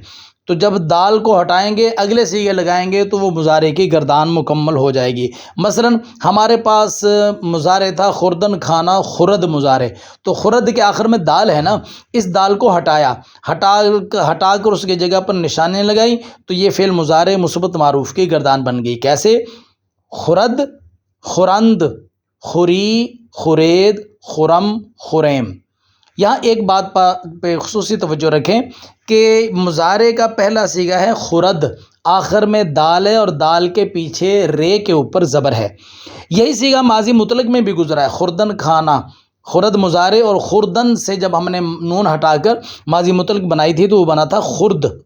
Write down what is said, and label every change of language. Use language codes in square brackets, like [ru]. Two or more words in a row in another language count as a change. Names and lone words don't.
[ur] تو جب دال کو ہٹائیں گے اگلے صیغے لگائیں گے تو وہ مضارع کی گردان مکمل ہو جائے گی۔ مثلا ہمارے پاس مضارع تھا خوردن کھانا، خرد مضارع، تو خرد کے آخر میں دال ہے نا، اس دال کو ہٹا کر اس کی جگہ پر نشانیں لگائی تو یہ فعل مضارع مثبت معروف کی گردان بن گئی۔ کیسے؟ [fa] خرد، خورند، خوری، خورید، خرم، خریم۔ [ur] یہاں ایک بات پہ خصوصی توجہ رکھیں کہ مضارع کا پہلا صیغہ ہے خرد، آخر میں دال ہے اور دال کے پیچھے رے کے اوپر زبر ہے۔ یہی صیغہ ماضی مطلق میں بھی گزرا ہے، خوردن کھانا، خرد مضارع، اور خوردن سے جب ہم نے نون ہٹا کر ماضی مطلق بنائی تھی تو وہ بنا تھا خرد۔